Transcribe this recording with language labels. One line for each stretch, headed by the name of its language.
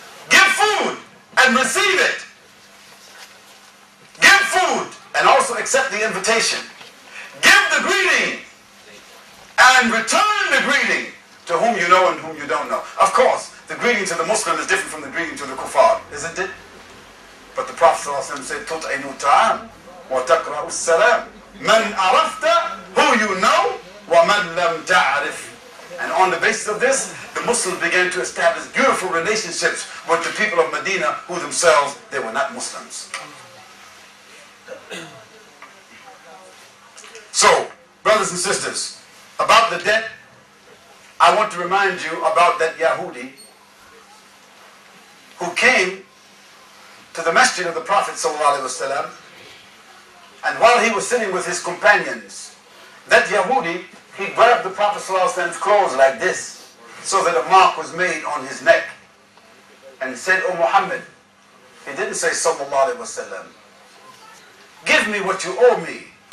English: Give food and receive it. Give food and also accept the invitation. Give the greeting and return the greeting to whom you know and whom you don't know. Of course, the greeting to the Muslim is different from the greeting to the kuffar, isn't it? But the Prophet ﷺ said,
Arabic: تُطْعِمُ الطَّعَامِ وَتَقْرَأُ السَّلَامِ مَنْ أَرَفْتَ,
English: who you know,
Arabic: وَمَنْ لَمْ تَعْرِفْ.
English: And on the basis of this, the Muslims began to establish beautiful relationships with the people of Medina who themselves, they were not Muslims. So, brothers and sisters, about the debt, I want to remind you about that Yahudi who came to the masjid of the Prophet ﷺ, and while he was sitting with his companions, that Yahudi, he grabbed the Prophet ﷺ's clothes like this, so that a mark was made on his neck, and said, "O Muhammad," he didn't say
Arabic: Sallallahu Alaihi Wasallam,
English: "give me what you owe me."